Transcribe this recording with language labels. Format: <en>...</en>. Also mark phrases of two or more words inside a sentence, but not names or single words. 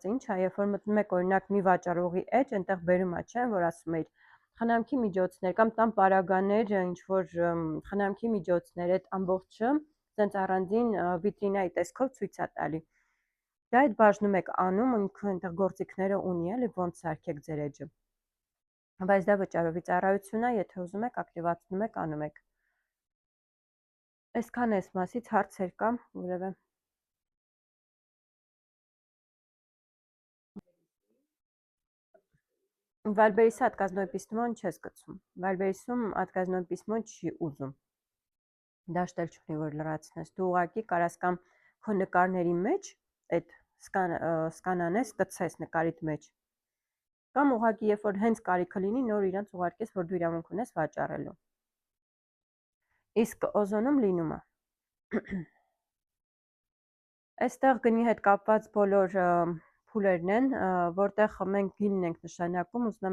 <hy>է ինչ, երբ որ մտնում եք օրինակ մի վաճառողի էջ, այնտեղ բերում է, չէ, որ ասում էր խնամքի միջոցներ կամ տան պարագաներ, ինչ որ խնամքի միջոցներ, այդ ամբողջը ցենց առանձին վիտրինայի տեսքով ցույց է տալի։ Դա այդ բաժնում եք անում, ինքը այնտեղ գործիքները ունի, էլի ոնց սարքեք ձեր էջը։ Բայց դա վճարովի ծառայություն է, եթե ուզում եք ակտիվացնում եք, անում եք։ Այսքան էս մասից հարցեր կա, որևէ։ Վալբերիսը</hy> <ru>отказное письмо</ru> <hy>չես գցում։ Վալբերիսում</hy> <ru>отказное письмо</ru> <hy>չի ուզում։ Դաշտել չունի, որ լրացնես։ Դու ուղղակի կարաս կամ քո նկարների մեջ այդ սկանանես, գցես նկարիդ մեջ։ Կամ ուղղակի երբ որ հենց կարիքը լինի, նոր իրանց ուղարկես, որ դու իրավունք ունես վաճառելու։ Իսկ օզոնում լինում է։ Այստեղ գնի հետ կապված բոլոր փուլերն են, որտեղ մենք գինն ենք նշանակում, ուզում եմ</hy>